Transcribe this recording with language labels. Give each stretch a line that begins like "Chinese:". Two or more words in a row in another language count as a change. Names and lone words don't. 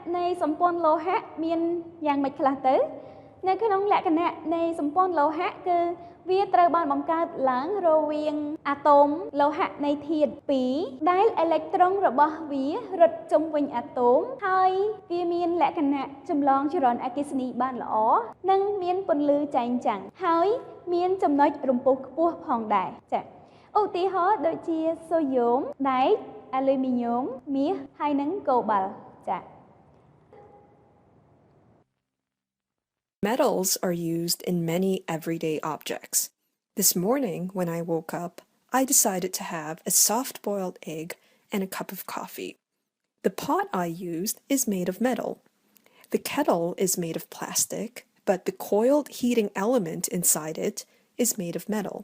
Khmer: នៃសម្ព័ន្ធលោហៈមានយ៉ាងម៉េចខ្លះទៅនៅក្នុងលក្ខណៈនៃសម្ព័ន្ធលោហៈគឺវាត្រូវបានបង្កើតឡើងរវាងអាតូមលោហៈនៃធាតុ2ដែលអេឡិចត្រូនរបស់វារត់ជុំវិញអាតូមហើយវាមានលក្ខណៈចម្លងចរន្តអគ្គិសនីបានល្អនិងមានពន្លឺចែងចាំងហើយមានចំណុចរំពុះខ្ពស់ផងដែរចា៎ឧទាហរណ៍ដូចជាសូយ៉ូមដែកអាលូមីញ៉ូមមាសហើយនិងកូបាល់ចា៎
English: Metals are used in many everyday objects. This morning, when I woke up, I decided to have a soft-boiled egg and a cup of coffee. The pot I used is made of metal. The kettle is made of plastic, but the coiled heating element inside it is made of metal.